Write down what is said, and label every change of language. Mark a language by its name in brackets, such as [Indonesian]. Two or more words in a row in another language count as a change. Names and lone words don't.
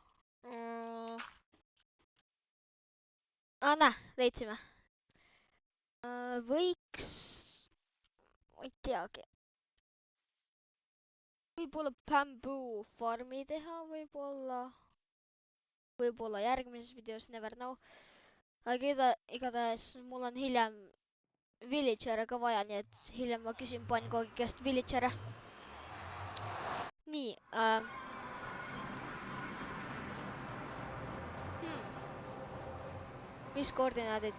[Estonian] Näe, leidsime. Võiks... Ma ei teagi. Võib-olla bamboo farmi teha, võib-olla järgmises videos, [English] never know. [Estonian] Aga igatahes mul on hiljem villagere ka vaja, nii et hiljem ma küsin Pangogi käest villagere. Nii, mis koordinaadid?